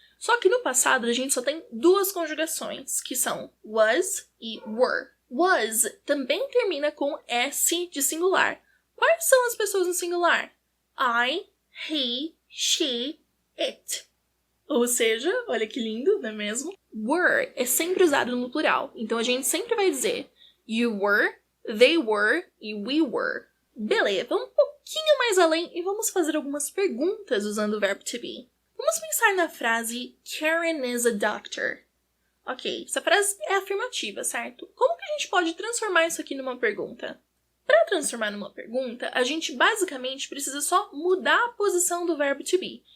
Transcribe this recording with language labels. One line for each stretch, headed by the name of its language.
Portuguese: Só que no passado a gente só tem duas conjugações, que são was e were. Was também termina com S de singular. Quais são as pessoas no singular? I, he, she, it. Ou seja, olha que lindo, não é mesmo? Were é sempre usado no plural. Então a gente sempre vai dizer
English: you were, they were
Portuguese: e
English: we were.
Portuguese: Beleza, vamos um pouquinho mais além e vamos fazer algumas perguntas usando o verbo to be. Vamos pensar na frase
English: Karen is a doctor.
Portuguese: Ok, essa frase é afirmativa, certo? Como que a gente pode transformar isso aqui numa pergunta? Para transformar numa pergunta, a gente basicamente precisa só mudar a posição do verbo to be.